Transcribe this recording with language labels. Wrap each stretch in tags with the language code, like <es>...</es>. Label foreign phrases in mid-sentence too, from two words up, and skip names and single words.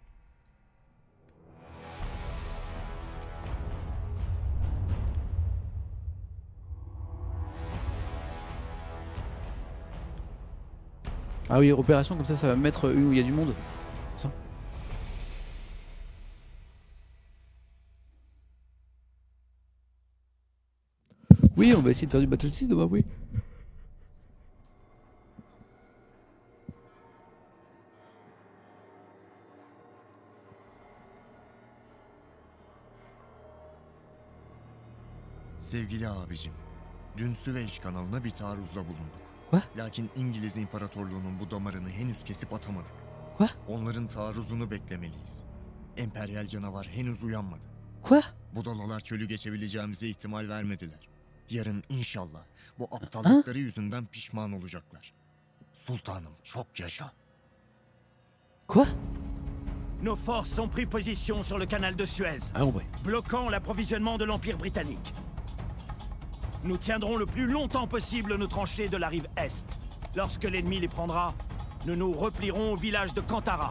<fr>Ah oui, opération comme ça va me mettre une où il y a du monde. C'est ça. Oui, on va essayer de faire du Battle 6 demain, oui.</fr> <tr>Sevgili abicim, dün Süveyş kanalına bir taarruzda bulunduk.</tr> <fr>Quoi?</fr> <tr>Lakin İngiliz İmparatorluğu'nun bu damarını henüz kesip atamadık.</tr> <fr>Quoi?</fr> <tr>Onların taarruzunu beklemeliyiz. Emperyal canavar henüz uyanmadı.</tr> <fr>Quoi?</fr> <tr>Budalalar çölü geçebileceğimize ihtimal vermediler. Yarın inşallah bu aptallıkları yüzünden pişman olacaklar. Sultanım çok yaşa.</tr> <fr>Quoi? Nos forces ont pris position sur le canal de Suez, Ah ouais. bloquant l'approvisionnement de l'Empire britannique. Nous tiendrons le plus longtemps possible nos tranchées de la rive Est. Lorsque l'ennemi les prendra, nous nous replierons au village de Kantara.</fr>